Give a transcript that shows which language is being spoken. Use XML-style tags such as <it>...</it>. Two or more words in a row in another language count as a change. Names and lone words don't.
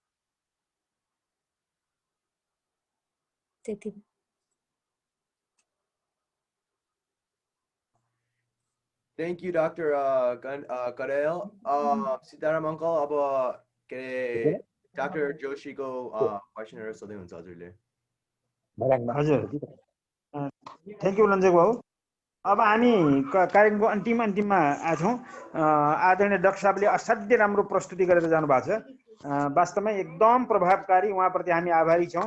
<ne>त्यति।</ne> <en>Thank you, Dr. Karel. Sitaram Uncle,</en> <ne>अब के अरे Dr. Joshi को क्वेसनहरु सोध्दै हुन्छ हजुरले। हजुर,</ne> <en>thank you</en> <ne>लन्जक बाबु। अब हामी कार्यक्रमको अन्तिममा आछौँ। आदरणीय डाक्टर साहबले असाध्यै राम्रो प्रस्तुति गरेर जानुभएको छ। वास्तवमै एकदम प्रभावकारी, उहाँप्रति हामी आभारी छौँ।</ne>